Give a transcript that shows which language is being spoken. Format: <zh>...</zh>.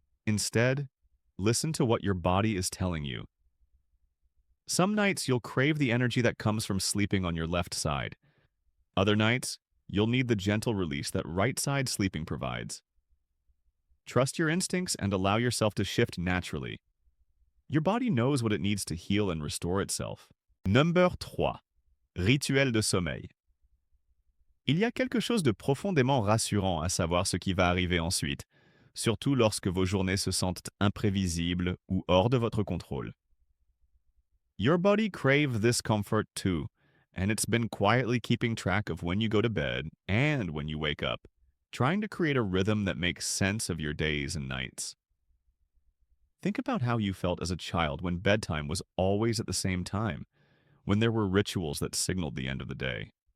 <en>Instead, listen to what your body is telling you. Some nights you'll crave the energy that comes from sleeping on your left side. Other nights, you'll need the gentle release that right side sleeping provides. Trust your instincts and allow yourself to shift naturally. Your body knows what it needs to heal and restore itself. Number 3.</en> <fr>Rituel de sommeil. Il y a quelque chose de profondément rassurant à savoir ce qui va arriver ensuite, surtout lorsque vos journées se sentent imprévisibles ou hors de votre contrôle.</fr> <en>Your body craves this comfort too, and it's been quietly keeping track of when you go to bed and when you wake up, trying to create a rhythm that makes sense of your days and nights. Think about how you felt as a child when bedtime was always at the same time, when there were rituals that signaled the end of the day.</en>